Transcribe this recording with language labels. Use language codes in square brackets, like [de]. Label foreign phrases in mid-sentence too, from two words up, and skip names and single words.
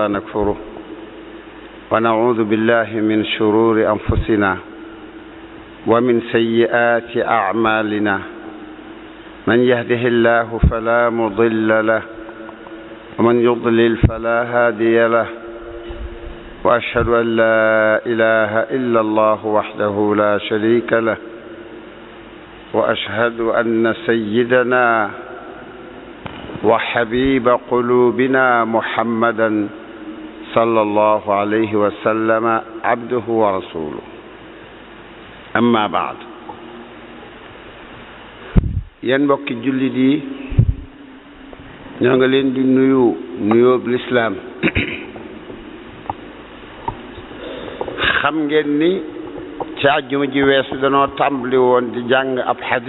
[ar] نكفره ونعوذ بالله من شرور أنفسنا ومن سيئات أعمالنا من يهده الله فلا مضل له ومن يضلل فلا هادي له وأشهد أن لا إله إلا الله وحده لا شريك له وأشهد أن سيدنا وحبيب قلوبنا محمدا صلى الله عليه وسلم عبده ورسوله أما بعد [wo] yéen mbokki jullit yi ñoo ngi leen di nuyoo lislaam xam ngeen ni ci àjjuma ji weesu danoo tàmbali woon di jàng ab